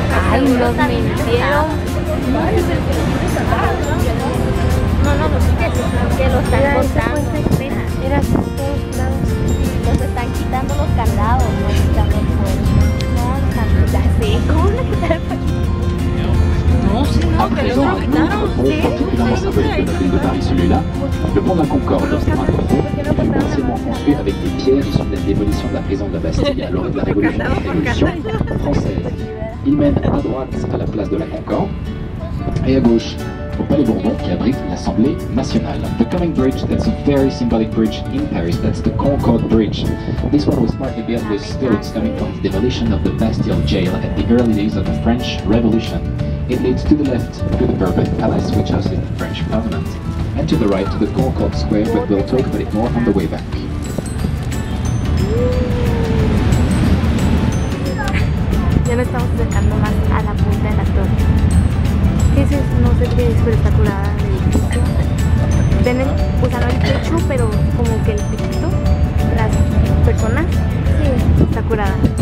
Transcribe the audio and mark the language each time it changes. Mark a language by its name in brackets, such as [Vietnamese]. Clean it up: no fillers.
[Spanish] Ay, nos mintieron. Que lo están cortando. Mira, los están quitando los candados, no quitando el puente. ¿Cómo le quitaron el puente? No, sí, no, que lo quitaron. [French] Particulièrement symbolique de la ville de Paris, celui-là, le pont de la Concorde, un corbeau, fut partiellement construit avec des pierres issues de la démolition de la prison de la Bastille à l'orée de la Révolution française. Il mène à droite à la place de la Concorde et à gauche au Palais Bourbon qui abrite l'Assemblée nationale. [English] The coming bridge, that's a very symbolic bridge in Paris, that's the Concorde Bridge. This one was partly built with stones coming from the demolition of the Bastille jail at the early days of the French Revolution. It leads to the left to the Bourbon Palace, which hosted the French Parliament, and to the right to the Concorde Square, but we'll talk about it more on the way back. [Spanish] Ya nos estamos acercando más a la punta de la torre. ¿Qué es eso? No sé qué es, pero está curada el edificio. Ven o sea, no el techo, pero como que el piquito, las personas, sí, está curada.